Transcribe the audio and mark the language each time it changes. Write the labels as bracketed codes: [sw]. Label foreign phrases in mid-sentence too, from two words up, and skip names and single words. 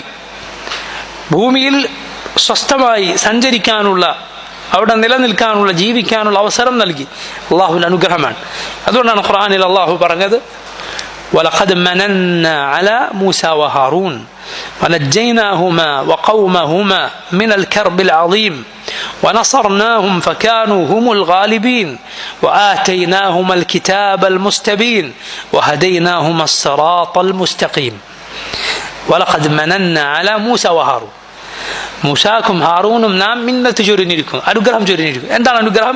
[ml] ഭൂമിയിൽ സ്വസ്ഥമായി സഞ്ചരിക്കാനുള്ള, അവിടെ നിലനിൽക്കാനുള്ള, ജീവിക്കാനുള്ള അവസരം നൽകി. അള്ളാഹുവിൻ്റെ അനുഗ്രഹമാണ്. അതുകൊണ്ടാണ് ഖുർആനിൽ അള്ളാഹു പറഞ്ഞത്, [ar] ولقد مننا على موسى وهارون ونجيناهما وقومهما من الكرب العظيم ونصرناهم فكانوا هم الغالبين وآتيناهما الكتاب المستبين وهديناهما الصراط المستقيم. ولقد مننا على موسى وهارون, [ml] മൂസാക്കും ഹാറൂനും നാം മിന്നത്ത് ചൊരിഞ്ഞിരിക്കും, അനുഗ്രഹം ചൊരിഞ്ഞിരിക്കും. എന്താണ് അനുഗ്രഹം?